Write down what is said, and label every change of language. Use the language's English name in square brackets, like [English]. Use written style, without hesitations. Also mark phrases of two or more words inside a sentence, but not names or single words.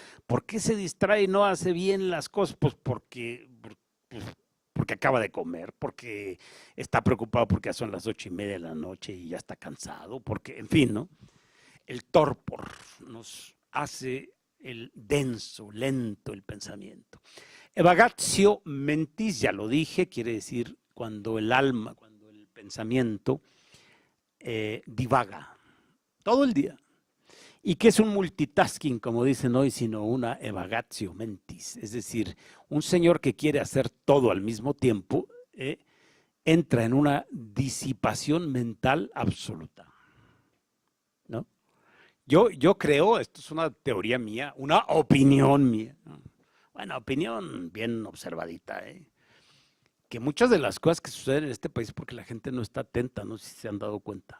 [Spanish] ¿Por qué se distrae y no hace bien las cosas? Pues porque acaba de comer, porque está preocupado porque ya son las 8:30 de la noche y ya está cansado, porque, en fin, ¿no? El torpor nos hace el denso, lento el pensamiento. [Latin] Evagatio mentis, [Spanish] ya lo dije, quiere decir cuando el alma, cuando el pensamiento divaga todo el día. ¿Y qué es un multitasking, como dicen hoy, sino una [Latin] evagatio mentis? [Spanish] Es decir, un señor que quiere hacer todo al mismo tiempo entra en una disipación mental absoluta, ¿no? Yo creo, esto es una teoría mía, una opinión mía, ¿no? Bueno, opinión bien observadita, que muchas de las cosas que suceden en este país es porque la gente no está atenta, no sé si se han dado cuenta.